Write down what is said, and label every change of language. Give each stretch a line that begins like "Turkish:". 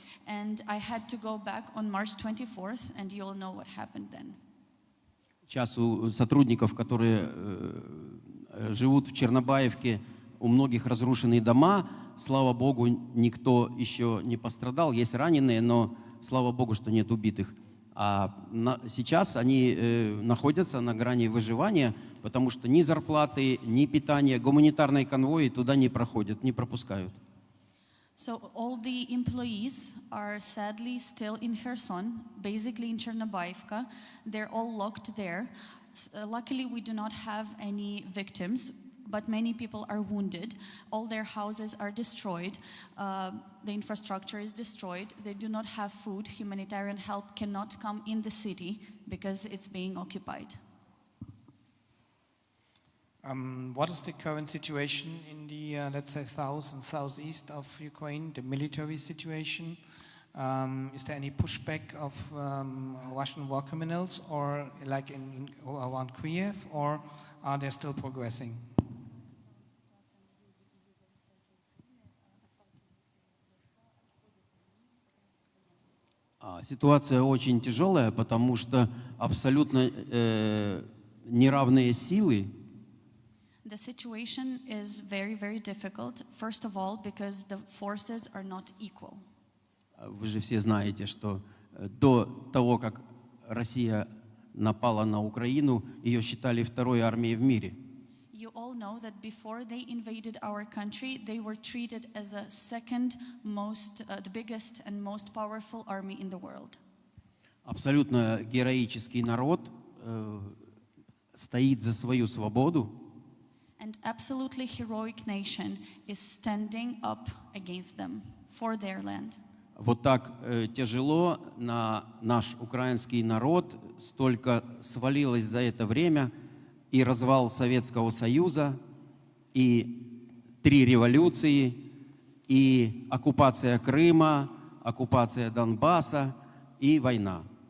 English: And I had to go back on March 24th, and you all know what happened then.
Russian: Сейчас у сотрудников, которые живут в Чернобаевке, у многих разрушенные дома. Слава Богу, никто еще не пострадал. Есть раненые, но слава Богу, что нет убитых. А сейчас они находятся на грани выживания, потому что ни зарплаты, ни питания, гуманитарные конвои туда не проходят, не пропускают.
English: So all the employees are sadly still in Kherson, basically in Chernobyivka. They're all locked there. Luckily, we do not have any victims, but many people are wounded. All their houses are destroyed. The infrastructure is destroyed. They do not have food. Humanitarian help cannot come in the city because it's being occupied. What is the current situation in the, let's say, south and southeast of Ukraine, the military situation? Is there any pushback of Russian war criminals, or like around Kiev, or are they still progressing?
Russian: Ситуация очень тяжелая, потому что абсолютно неравные силы.
English: The situation is very, very difficult. First of all, because the forces are not equal.
Russian: Вы же все знаете, что до того, как Россия напала на Украину, ее считали второй армией в мире.
English: You all know that before they invaded our country, they were treated as a second most, the biggest and most powerful army in the world.
Russian: Абсолютно героический народ стоит за свою свободу.
English: And absolutely heroic nation is standing up against them for their land.
Russian: Вот так тяжело на наш украинский народ столько свалилось за это время. И развал Советского Союза, и 3 революции, и оккупация Крыма, оккупация Донбасса и война.